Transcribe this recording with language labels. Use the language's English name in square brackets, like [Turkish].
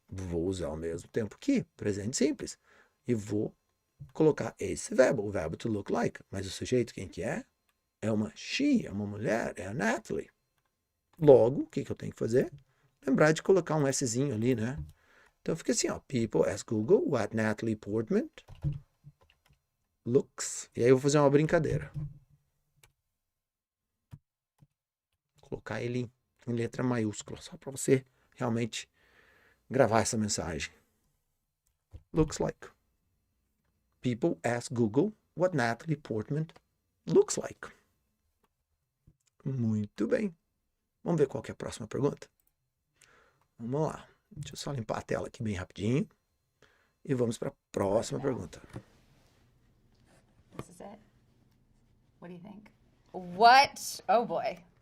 [Portuguese] Vou usar ao mesmo tempo que presente simples. E vou colocar esse verbo, o verbo to look like. Mas o sujeito, quem que é? É uma she, é uma mulher, é a Natalie. Logo, o que eu tenho que fazer? Lembrar de colocar um Szinho ali, né? Então fica assim, ó. [English] People ask Google what Natalie Portman looks. [Portuguese] E aí eu vou fazer uma brincadeira. Vou colocar ele em letra maiúscula, só para você realmente gravar essa mensagem. [English] Looks like. People ask Google what Natalie Portman looks like. [Portuguese] Muito bem. Vamos ver qual que é a próxima pergunta? Vamos lá. Deixa eu só limpar a tela aqui bem rapidinho. E vamos para a próxima pergunta. [English] This is it. What do you think? What? Oh boy.